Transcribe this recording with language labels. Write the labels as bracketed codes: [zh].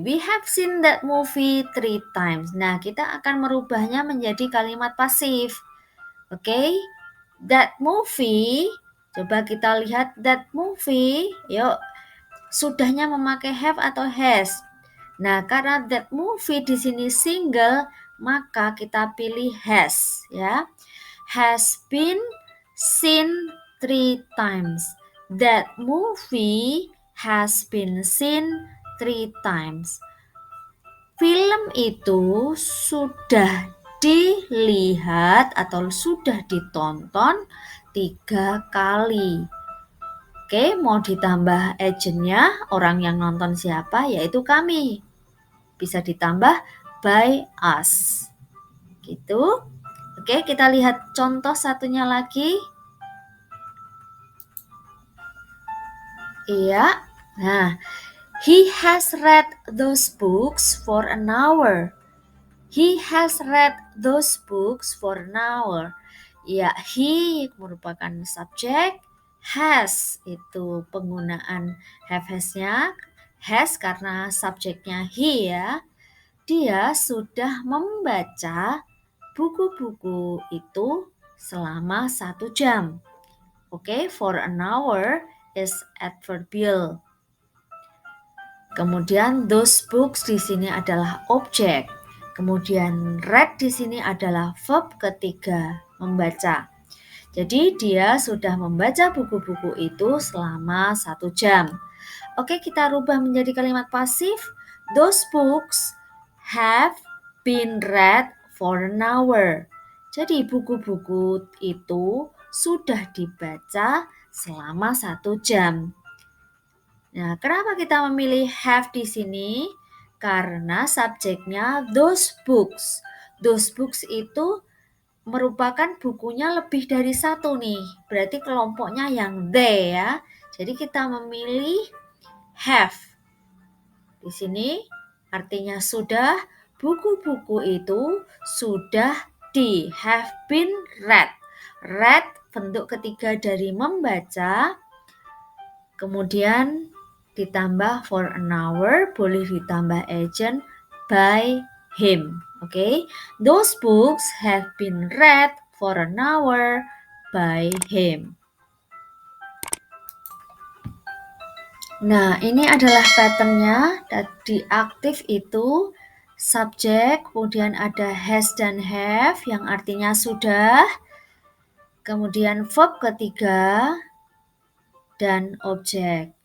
[en] We have seen that movie 3 times. [id] Nah, kita akan merubahnya menjadi kalimat pasif. Oke, that movie, coba kita lihat that movie, yuk, sudahnya memakai have atau has. Nah, karena that movie di sini single, maka kita pilih has, ya. [en] Has been seen 3 times. That movie has been seen 3 times. [id] Film itu sudah dilihat atau sudah ditonton 3 kali. Oke, mau ditambah agentnya, orang yang nonton siapa, yaitu kami. Bisa ditambah [en] by us. [id] Gitu. Oke, kita lihat contoh satunya lagi. Iya. [en] Nah, he has read those books for an hour. He has read those books for an hour. [id] Ya, he merupakan subjek, has itu penggunaan have has-nya, has karena subjeknya he ya. Dia sudah membaca buku-buku itu selama 1 jam. [en] Oke, for an hour is adverbial. [id] Kemudian those books di sini adalah objek. Kemudian read di sini adalah verb ketiga, membaca. Jadi dia sudah membaca buku-buku itu selama 1 jam. Oke, kita rubah menjadi kalimat pasif. [en] Those books have been read for an hour. [id] Jadi buku-buku itu sudah dibaca selama 1 jam. Nah, kenapa kita memilih have di sini? Karena subjeknya those books. Those books itu merupakan bukunya lebih dari 1 nih. Berarti kelompoknya yang they ya. Jadi kita memilih have. Di sini artinya sudah, buku-buku itu sudah [en] have been read. [id] Read bentuk ketiga dari membaca, kemudian ditambah [en] for an hour, [id] boleh ditambah agent [en] by him. [id] Okay? [en] Those books have been read for an hour by him. [id] Nah, ini adalah patternnya. Di aktif itu subjek, kemudian ada has dan have yang artinya sudah, kemudian verb ketiga, dan objek.